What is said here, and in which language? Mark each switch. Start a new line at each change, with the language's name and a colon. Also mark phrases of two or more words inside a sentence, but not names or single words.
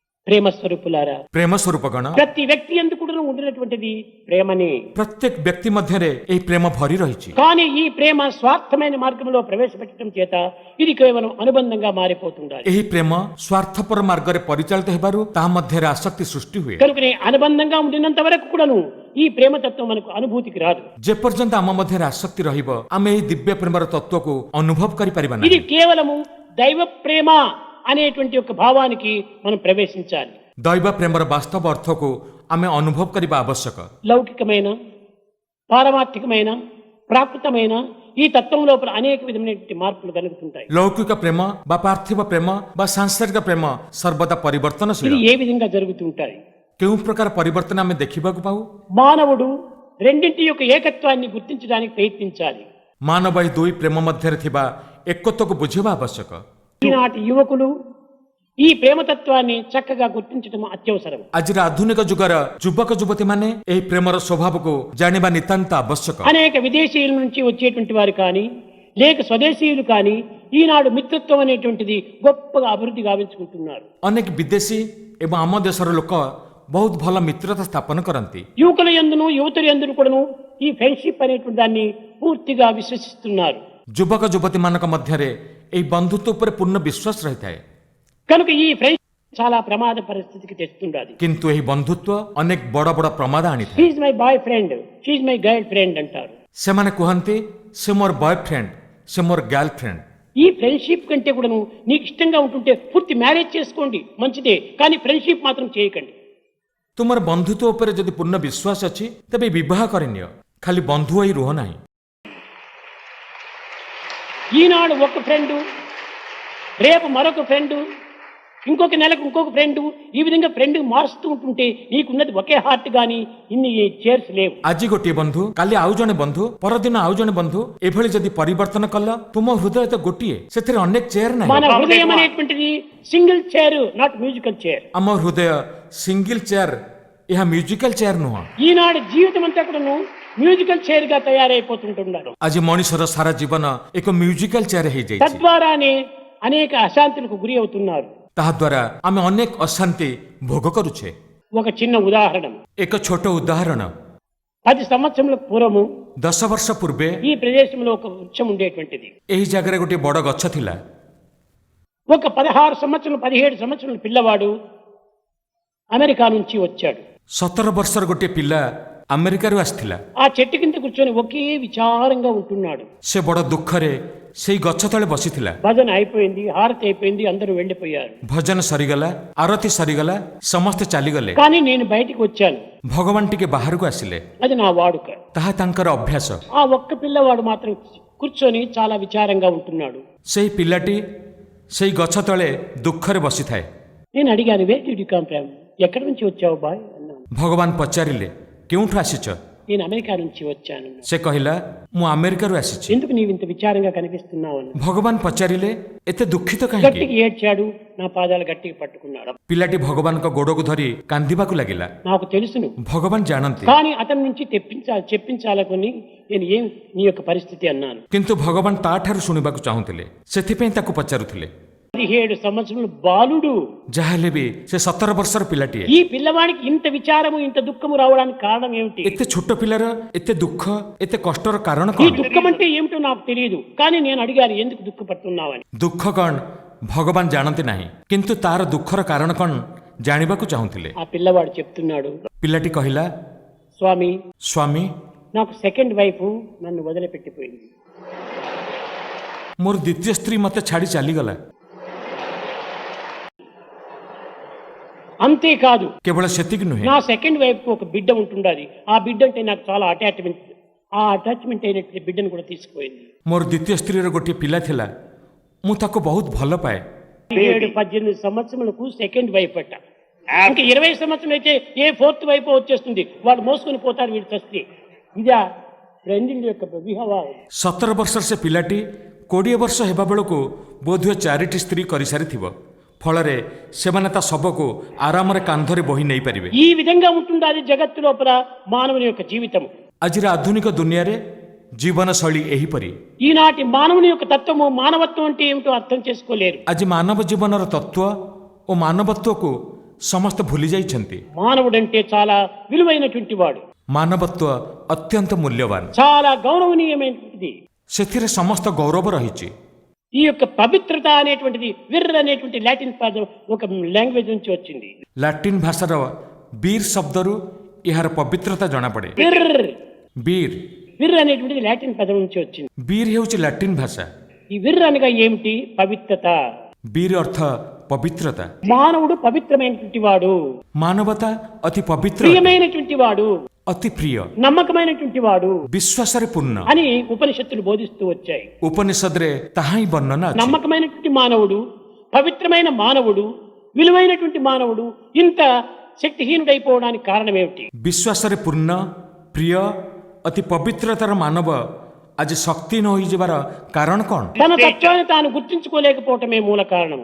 Telugu: ప్రేమ స్వరూపులారా,
Odia: ପ୍ରେମ ସ୍ୱରୂପଗଣ
Telugu: ప్రతి వ్యక్తి ఎందుకు కూడా ఉండినటువంటిది ప్రేమని.
Odia: ପ୍ରତ୍ୟେକ ବ୍ୟକ୍ତି ମଧ୍ୟରେ ଏହି ପ୍ରେମ ଭରି ରହିଛି।
Telugu: కానీ ఈ ప్రేమ స్వార్థమైన మార్గంలో ప్రవేశపెట్టడం చేత ఇది కేవలం అనుబంధంగా మారిపోతుండాలి.
Odia: ଏହି ପ୍ରେମ ସ୍ୱାର୍ଥପର ମାର୍ଗରେ ପରିଚାଳିତ ହେବାରୁ ତାହା ମଧ୍ୟରେ ଆସକ୍ତି ସୃଷ୍ଟି ହୁଏ।
Telugu: కనుకనే అనుబంధంగా ఉండినంత వరకు కూడాను ఈ ప్రేమతత్వం మనకు అనుభూతికి రాదు.
Odia: ଯେପର୍ଯ୍ୟନ୍ତ ଆମ ମଧ୍ୟରେ ଆସକ୍ତି ରହିବ ଆମେ ଏହି ଦିବ୍ୟ ପ୍ରେମର ତତ୍ତ୍ୱକୁ ଅନୁଭବ କରିପାରିବା
Telugu: ఇది
Odia: ନାହିଁ।
Telugu: కేవలము దైవ ప్రేమ అనేటువంటి ఒక భావానికి మనం ప్రవేశించాలి.
Odia: ଦୈବ ପ୍ରେମର ବାସ୍ତବ ଅର୍ଥକୁ ଆମେ ଅନୁଭବ କରିବା ଆବଶ୍ୟକ।
Telugu: లౌకికమైన, పారమార్థికమైన, ప్రాకృతమైన ఈ తత్వం లోపల అనేక విధమైనటువంటి మార్పులు కలుగుతుంటాయి.
Odia: ଲୌକିକ ପ୍ରେମ ବା ପାର୍ଥିବ ପ୍ରେମ ବା ସାଂସାରିକ ପ୍ରେମ ସର୍ବଦା
Telugu: ఇది
Odia: ପରିବର୍ତ୍ତନଶୀଳ।
Telugu: ఏ విధంగా జరుగుతుంటాయి?
Odia: କେଉଁ ପ୍ରକାର ପରିବର୍ତ୍ତନ ଆମେ ଦେଖିବାକୁ ପାଉ?
Telugu: మానవుడు రెండింటి యొక్క ఏకత్వాన్ని గుర్తించడానికి ప్రయత్నించాలి.
Odia: ମାନବ ଏହି ଦୁଇ ପ୍ରେମ ମଧ୍ୟରେ ଥିବା ଏକତ୍ୱକୁ ବୁଝିବା ଆବଶ୍ୟକ।
Telugu: ఈనాటి యువకులు ఈ ప్రేమతత్వాన్ని చక్కగా గుర్తించడం అత్యవసరం.
Odia: ଆଜିର ଆଧୁନିକ ଯୁଗର ଯୁବକ ଯୁବତୀମାନେ ଏହି ପ୍ରେମର ସ୍ୱଭାବକୁ ଜାଣିବା ନିତାନ୍ତ ଆବଶ୍ୟକ।
Telugu: అనేక విదేశీయుల నుంచి వచ్చేటువంటి వారు కానీ లేక స్వదేశీయులు కానీ ఈనాడు మిత్రత్వం అనేటువంటిది గొప్పగా అభివృద్ధి గావించుకుంటున్నారు.
Odia: ଅନେକ ବିଦେଶୀ ଏବଂ ଆମ ଦେଶର ଲୋକ ବହୁତ ଭଲ ମିତ୍ରତା ସ୍ଥାପନ କରନ୍ତି।
Telugu: యువకుల యందును యువతుల యందును కూడాను ఈ ఫ్రెండ్షిప్ అనేటువంటి దాన్ని పూర్తిగా విశ్వసిస్తున్నారు.
Odia: ଯୁବକ ଯୁବତୀମାନଙ୍କ ମଧ୍ୟରେ ଏହି ବନ୍ଧୁତ୍ୱ ଉପରେ ପୂର୍ଣ୍ଣ ବିଶ୍ୱାସ ରହିଥାଏ।
Telugu: కనుక ఈ ఫ్రెండ్షిప్ చాలా ప్రమాద పరిస్థితికి తెస్తుండాలి.
Odia: କିନ୍ତୁ ଏହି ବନ୍ଧୁତ୍ୱ ଅନେକ ବଡ଼ ବଡ଼ ପ୍ରମାଦ ଆଣିଥାଏ।
English: She is my boyfriend, she is my girlfriend అంటారు.
Odia: ସେମାନେ କୁହନ୍ତି ସେ ମୋର ବୟଫ୍ରେଣ୍ଡ, ସେ ମୋର ଗାର୍ଲଫ୍ରେଣ୍ଡ।
Telugu: ఈ ఫ్రెండ్షిప్ కంటే కూడాను నీకు ఇష్టంగా ఉంటుంటే పూర్తి మ్యారేజ్ చేసుకోండి, మంచిదే, కానీ ఫ్రెండ్షిప్ మాత్రం చేయకండి.
Odia: ତୁମର ବନ୍ଧୁତ୍ୱ ଉପରେ ଯଦି ପୂର୍ଣ୍ଣ ବିଶ୍ୱାସ ଅଛି ତେବେ ବିବାହ କରିନିଅ, ଖାଲି ବନ୍ଧୁ ହୋଇ ରୁହ ନାହିଁ।
Telugu: ఈనాడు ఒక ఫ్రెండు, రేపు మరొక ఫ్రెండు, ఇంకొక నెలకు ఇంకొక ఫ్రెండు, ఈ విధంగా ఫ్రెండ్ మారుస్తూ ఉంటుంటే నీకున్నది ఒకే హార్ట్ గాని ఇన్ని చైర్స్ లేవు.
Odia: ଆଜି ଗୋଟିଏ ବନ୍ଧୁ, କାଲି ଆଉ ଜଣେ ବନ୍ଧୁ, ପରଦିନ ଆଉ ଜଣେ ବନ୍ଧୁ, ଏଭଳି ଯଦି ପରିବର୍ତ୍ତନ କଲ ତୁମ ହୃଦୟ ତ ଗୋଟିଏ, ସେଥିରେ ଅନେକ ଚେୟାର ନାହିଁ।
Telugu: మన హృదయం అనేటువంటిది
English: single chair, not musical chair.
Odia: ଆମ ହୃଦୟ
English: single chair,
Odia: ଏହା
English: musical chair
Odia: ନୁହଁ।
Telugu: ఈనాడు జీవితం అంతా కూడాను
English: musical chair
Telugu: గా తయారైపోతుంటున్నారు.
Odia: ଆଜି ମଣିଷର ସାରା ଜୀବନ ଏକ
English: musical chair
Odia: ହେଇଯାଇଛି।
Telugu: తద్వారానే అనేక అశాంతులకు గురి అవుతున్నారు.
Odia: ତାହା ଦ୍ୱାରା ଆମେ ଅନେକ ଅଶାନ୍ତି ଭୋଗ କରୁଛେ।
Telugu: ఒక చిన్న ఉదాహరణ,
Odia: ଏକ ଛୋଟ ఉదాହରଣ,
Telugu: 10 సంవత్సరముల పూర్వము
Odia: 10 ବର୍ଷ ପୂର୍ବେ
Telugu: ఈ ప్రదేశంలో ఒక వృక్షం ఉండేటువంటిది.
Odia: ଏହି ଜାଗାରେ ଗୋଟିଏ ବଡ଼ ଗଛ ଥିଲା।
Telugu: ఒక 16 సంవత్సరాలు 17 సంవత్సరాల పిల్లవాడు అమెరికా నుంచి వచ్చాడు.
Odia: 17 ବର୍ଷର ଗୋଟିଏ ପିଲା ଆମେରିକାରୁ ଆସିଥିଲା।
Telugu: ఆ చెట్టు కింద కూర్చొని ఒకే విచారంగా ఉంటున్నాడు.
Odia: ସେ ବଡ଼ ଦୁଃଖରେ ସେଇ ଗଛ ତଳେ ବସିଥିଲା।
Telugu: భజన అయిపోయింది, హారతి అయిపోయింది, అందరూ వెళ్ళిపోయారు.
Odia: ଭଜନ ସରିଗଲା, ଆରତି ସରିଗଲା, ସମସ୍ତେ ଚାଲିଗଲେ।
Telugu: కానీ నేను బయటికి వచ్చాను.
Odia: ଭଗବାନ ଟିକେ ବାହାରକୁ ଆସିଲେ,
Telugu: అది నా వాడుక.
Odia: ତାହା ତାଙ୍କର ଅଭ୍ୟାସ।
Telugu: ఆ ఒక్క పిల్లవాడు మాత్రం కూర్చొని చాలా విచారంగా ఉంటున్నాడు.
Odia: ସେଇ ପିଲାଟି ସେଇ గଛ ତଳେ ଦୁଃଖରେ ବସିଥାଏ।
Telugu: నేను అడిగాను,
English: Where did you come from,
Telugu: ఎక్కడి నుంచి వచ్చావు బాయ్ అన్నాను.
Odia: ଭଗବାନ ପଚାରିଲେ କେଉଁଠୁ ଆସିଛ?
Telugu: నేను అమెరికా నుంచి వచ్చాను.
Odia: ସେ କହିଲା ମୁଁ ଆମେରିକାରୁ ଆସିଛି।
Telugu: ఎందుకు నీవు ఇంత విచారంగా కనిపిస్తున్నావు అన్నాను.
Odia: ଭଗବାନ ପଚାରିଲେ ଏତେ ଦୁଃଖିତ କାହିଁକି?
Telugu: గట్టిగా ఏడ్చాడు, నా పాదాలు గట్టిగా పట్టుకున్నాడు.
Odia: ପିଲାଟି ଭଗବାନଙ୍କ ଗୋଡ଼କୁ ଧରି କାନ୍ଦିବାକୁ ଲାଗିଲା।
Telugu: నాకు తెలుసును,
Odia: ଭଗବାନ ଜାଣନ୍ତି,
Telugu: కానీ అతని నుంచి చెప్పించాలని నేను ఏం నీ యొక్క పరిస్థితి అన్నాను.
Odia: କିନ୍ତୁ ଭଗବାନ ତାଠାରୁ ଶୁଣିବାକୁ ଚାହୁଁଥିଲେ, ସେଥିପାଇଁ ତାକୁ ପଚାରୁଥିଲେ।
Telugu: 17 సంవత్సరాల బాలుడు,
Odia: ଯାହାହେଲେ ବି ସେ 17 ବର୍ଷର ପିଲାଟିଏ।
Telugu: ఈ పిల్లవాడికి ఇంత విచారము ఇంత దుఃఖము రావడానికి కారణం ఏమిటి?
Odia: ଏତେ ଛୋଟ ପିଲାର ଏତେ ଦୁଃଖ ଏତେ କଷ୍ଟର କାରଣ
Telugu: ఈ
Odia: କଣ?
Telugu: దుఃఖం అంటే ఏమిటో నాకు తెలియదు, కానీ నేను అడిగాను ఎందుకు దుఃఖపడుతున్నావని.
Odia: ଦୁଃଖ କଣ ଭଗବାନ ଜାଣନ୍ତି ନାହିଁ, କିନ୍ତୁ ତାର ଦୁଃଖର କାରଣ କଣ ଜାଣିବାକୁ ଚାହୁଁଥିଲେ।
Telugu: ఆ పిల్లవాడు చెప్తున్నాడు,
Odia: ପିଲାଟି କହିଲା,
Telugu: స్వామి
Odia: ସ୍ୱାମୀ
Telugu: నాకు
English: second wife
Telugu: నన్ను వదిలిపెట్టిపోయింది.
Odia: ମୋର ଦ୍ୱିତୀୟ ସ୍ତ୍ରୀ ମୋତେ ଛାଡ଼ି ଚାଲିଗଲା।
Telugu: అంతేకాదు,
Odia: କେବଳ ସେତିକି ନୁହେଁ,
Telugu: నా
English: second wife
Telugu: కు ఒక బిడ్డ ఉంటుండాలి. ఆ బిడ్డ అంటే నాకు చాలా అటాచ్మెంట్. ఆ అటాచ్మెంట్ అయినటువంటి బిడ్డను కూడా తీసుకుపోయింది.
Odia: ମୋର ଦ୍ୱିତୀୟ ସ୍ତ୍ରୀର ଗୋଟିଏ ପିଲା ଥିଲା, ମୁଁ ତାକୁ ବହୁତ ଭଲ ପାଏ।
Telugu: 17-18 సంవత్సరాలకు
English: second wife
Telugu: అట్ట. ఇంకా 20 సంవత్సరాలు అయితే ఏ
English: fourth wife
Telugu: వచ్చేస్తుంది, వాడు మోసుకొని పోతారు వీడి తస్తి. ఇదా ఫ్రెండింగ్ యొక్క వివాహం.
Odia: 17 ବର୍ଷର ସେ ପିଲାଟି 20 ବର୍ଷ ହେବା ବେଳକୁ ବୋଧହୁଏ 4ଟି ସ୍ତ୍ରୀ କରିସାରିଥିବ। ଫଳରେ ସେମାନେ ତା ଶବକୁ ଆରାମରେ କାନ୍ଧରେ ବୋହି ନେଇପାରିବେ।
Telugu: ఈ విధంగా ఉంటుండాలి జగత్తు లోపల మానవుని యొక్క జీవితం.
Odia: ଆଜିର ଆଧୁନିକ ଦୁନିଆରେ ଜୀବନଶୈଳୀ ଏହିପରି।
Telugu: ఈనాటి మానవుని యొక్క తత్వము, మానవత్వం అంటే ఏమిటో అర్థం చేసుకోలేరు.
Odia: ଆଜି ମାନବ ଜୀବନର ତତ୍ତ୍ୱ ଓ ମାନବତ୍ୱକୁ ସମସ୍ତେ ଭୁଲି ଯାଇଛନ୍ତି।
Telugu: మానవుడంటే చాలా విలువైనటువంటి వాడు,
Odia: ମାନବତ୍ୱ ଅତ୍ୟନ୍ତ ମୂଲ୍ୟବାନ,
Telugu: చాలా గౌరవనీయమైనటువంటిది.
Odia: ସେଥିରେ ସମସ୍ତ ଗୌରବ ରହିଛି।
Telugu: ఈ యొక్క పవిత్రత అనేటువంటిది విర్ర అనేటువంటి లాటిన్ పదం ఒక లాంగ్వేజ్ నుంచి వచ్చింది.
Odia: ଲାଟିନ୍ ଭାଷାର ବୀର ଶବ୍ଦରୁ ଏହାର ପବିତ୍ରତା ଜଣାପଡ଼େ।
Telugu: విర్ర
Odia: ବୀର
Telugu: విర్ర అనేటువంటిది లాటిన్ పదం నుంచి వచ్చింది.
Odia: ବୀର ହେଉଛି ଲାଟିନ୍ ଭାଷା।
Telugu: ఈ విర్ర అనగా ఏమిటి? పవిత్రత.
Odia: ବୀର ଅର୍ଥ ପବିତ୍ରତା।
Telugu: మానవుడు పవిత్రమైనటువంటి వాడు,
Odia: ମାନବତା ଅତି ପବିତ୍ର,
Telugu: ప్రియమైనటువంటి వాడు,
Odia: ଅତି ପ୍ରିୟ,
Telugu: నమ్మకమైనటువంటి వాడు
Odia: ବିଶ୍ୱାସରେ ପୂର୍ଣ୍ଣ।
Telugu: అని ఉపనిషత్తులు బోధిస్తూ వచ్చాయి.
Odia: ଉପନିଷଦରେ ତାହା ହିଁ ବର୍ଣ୍ଣନା ଅଛି।
Telugu: నమ్మకమైనటువంటి మానవుడు, పవిత్రమైన మానవుడు, విలువైనటువంటి మానవుడు ఇంత శక్తిహీనుడైపోవడానికి కారణం ఏమిటి?
Odia: ବିଶ୍ୱାସରେ ପୂର୍ଣ୍ଣ, ପ୍ରିୟ, ଅତି ପବିତ୍ରତାର ମାନବ ଆଜି ଶକ୍ତି ନ ହୋଇଯିବାର କାରଣ କ'ଣ?
Telugu: తన తత్వాన్ని తాను గుర్తించుకోలేకపోవటమే మూల కారణము.